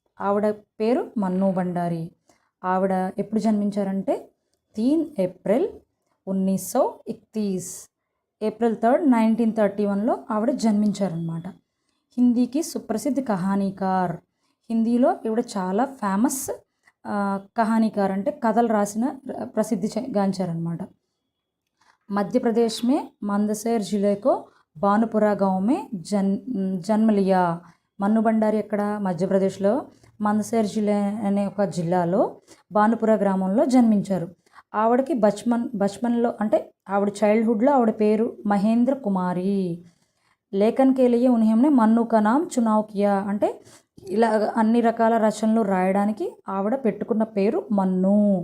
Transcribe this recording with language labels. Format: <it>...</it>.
<te>ఆవిడ పేరు మన్ను బండారి. ఆవిడ ఎప్పుడు జన్మించారంటే 3 ఏప్రిల్ 1931, ఏప్రిల్ 3, 1931లో ఆవిడ జన్మించారనమాట. హిందీకి సుప్రసిద్ధ కహానీకార్. హిందీలో ఈవిడ చాలా ఫేమస్ కహానీకార్, అంటే కథలు రాసిన ప్రసిద్ధి గాంచారనమాట.</te> <hi>मध्य प्रदेश में मंदसौर जिले को भानुपुरा गांव में जन्म लिया.</hi> <te>మన్ను బండారి ఎక్కడ? మధ్యప్రదేశ్లో మందసౌర్ జిల్లా అనే ఒక జిల్లాలో భానుపుర గ్రామంలో జన్మించారు. ఆవిడకి బచ్పన్లో అంటే ఆవిడ చైల్డ్హుడ్లో ఆవిడ పేరు మహేంద్ర కుమారి.</te> <hi>లేఖన్ కే లియే ఉన్హోంనే మన్ను కా నామ్ చునావ్ కియా.</hi> <te>అంటే ఇలా అన్ని రకాల రచనలు రాయడానికి ఆవిడ పెట్టుకున్న పేరు మన్ను.</te>